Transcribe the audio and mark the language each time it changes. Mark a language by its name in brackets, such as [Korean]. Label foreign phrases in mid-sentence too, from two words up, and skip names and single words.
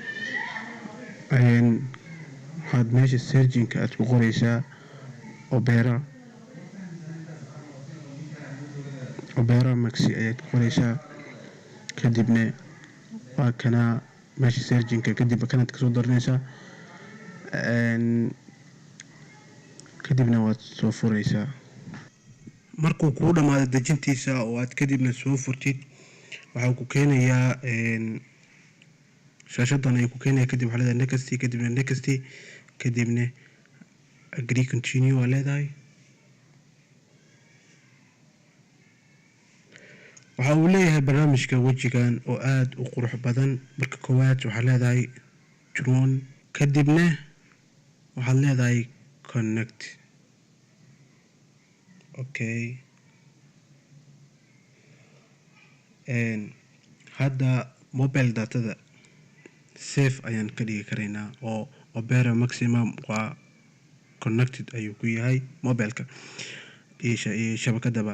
[Somali] Waxaad meesha searching-ka aad ku qoraysaa Opera Maxi ayaad ku qoraysaa, kadibna waa kana meesha searching-ka, kadib kanaad kasoo daranaysaa, kadibna waad soo furaysaa. Markuu kuu dhamaado dejintiisa oo aad kadibna soo furtid, waxaa ku keenayaa shaashadan ayuu ku keenayaa. Kadib waxaa leedahay next, kadibna next, kadibna [English] agree continue [Somali] waa leedahay. waxa uu leeyahay barnaamijka wejigan oo aad u qurux badan. Marka koowaad waxaa leedahay [English] turn on, [Somali] kadibna waxaad leedahay connect. Okay, hadda mobile datada safe ayaan ka dhigi karaynaa oo Opera Maximum waa connected ayuu ku yahay mobileka iyo shabakadaba.